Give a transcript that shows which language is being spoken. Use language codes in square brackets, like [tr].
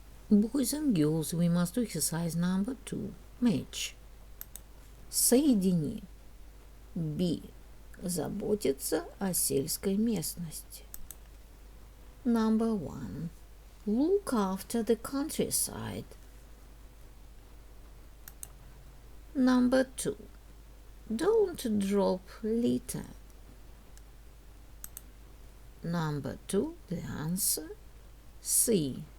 [en] Boys and girls, we must do exercise number 2. Match. [ru] Соедини. [en] Be. [ru] Заботиться о сельской местности. [en] Number 1. Look after the countryside. Number 2. Don't drop litter. Number 2. The answer. C.